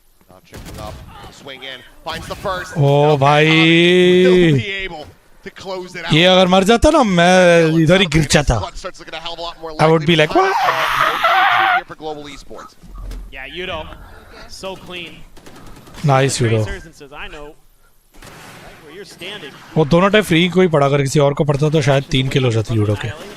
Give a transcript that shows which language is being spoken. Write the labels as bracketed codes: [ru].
[en] Now checking up, swing in, finds the first. [hi] Oh भाई. [en] He'll be able to close it out. [hi] ये अगर मर जाता ना मैं इधर ही गिर जाता. [en] I would be like what? For global esports. Yeah, Yudo, so clean. Nice Yudo. I know where you're standing. [hi] वो दोनों टाइम फ्री कोई पड़ा अगर किसी और को पड़ता तो शायद 3 किल हो जाती यूडो के.